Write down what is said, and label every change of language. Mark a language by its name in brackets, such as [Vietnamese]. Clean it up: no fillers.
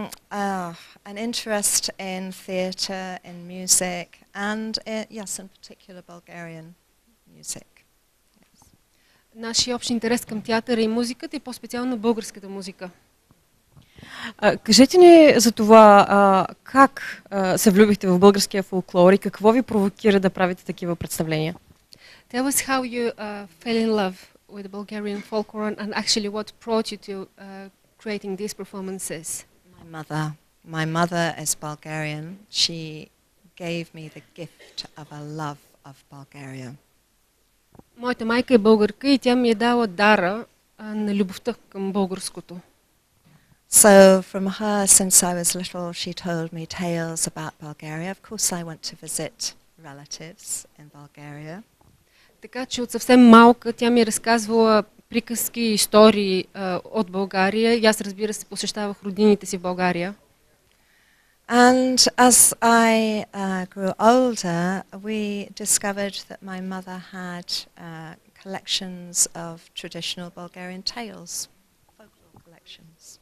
[English] An interest in theatre, in music, and yes, in particular Bulgarian music. Yes. [Bulgarian] Нашия общ интерес към театъра и музиката и по-специално българската музика. Кажете ни за това как се влюбихте в българския фолклор и какво ви провокира да правите такива представления? [English] Tell us how you fell in love with the Bulgarian folklore and actually what brought you to creating these performances. My mother is Bulgarian. She gave me the gift of a love of Bulgaria. [Bulgarian] Моята майка е българка и тя ми е дала дара на любовта към българското. [English] So from her, since I was little, she told me tales about Bulgaria. Of course, I went to visit relatives in Bulgaria. [Bulgarian] Така че от съвсем малка тя ми е разказвала приказки и истории от България и аз, разбира се, посещавах роднините си в България. [English] And as I grew older, we discovered that my mother had collections of traditional Bulgarian tales, folklore collections.